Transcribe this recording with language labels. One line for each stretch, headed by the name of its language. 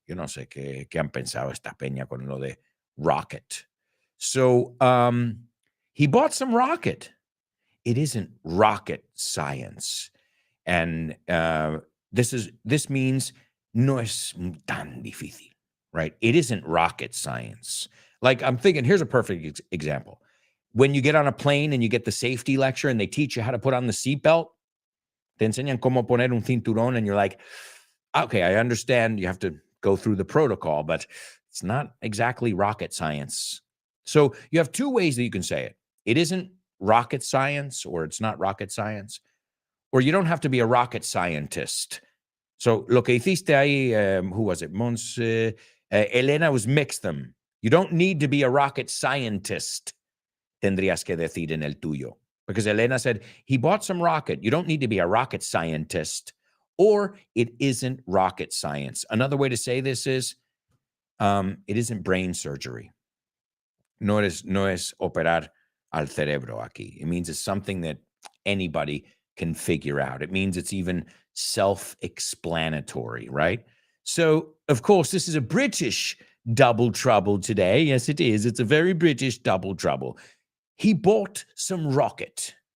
Spanish: Yo no sé qué han pensado esta peña con lo de rocket.
English: So he bought some rocket. It isn't rocket science. And this means
Spanish: no es tan difícil,
English: right? It isn't rocket science. Like I'm thinking, here's a perfect example. When you get on a plane and you get the safety lecture and they teach you how to put on the seatbelt,
Spanish: te enseñan cómo poner un cinturón,
English: and you're like, okay, I understand you have to go through the protocol, but it's not exactly rocket science. So you have two ways that you can say it. It isn't rocket science, or it's not rocket science, or you don't have to be a rocket scientist. So
Spanish: lo que hiciste ahí,
English: who was it? Elena was mix them. You don't need to be a rocket scientist,
Spanish: tendrías que decir en el tuyo.
English: Because Elena said, he bought some rocket. You don't need to be a rocket scientist, or it isn't rocket science. Another way to say this is, it isn't brain surgery.
Spanish: No es operar al cerebro aquí.
English: It means it's something that anybody can figure out. It means it's even self-explanatory, right? So, of course, this is a British double trouble today. Yes, it is. It's a very British double trouble. He bought some rocket.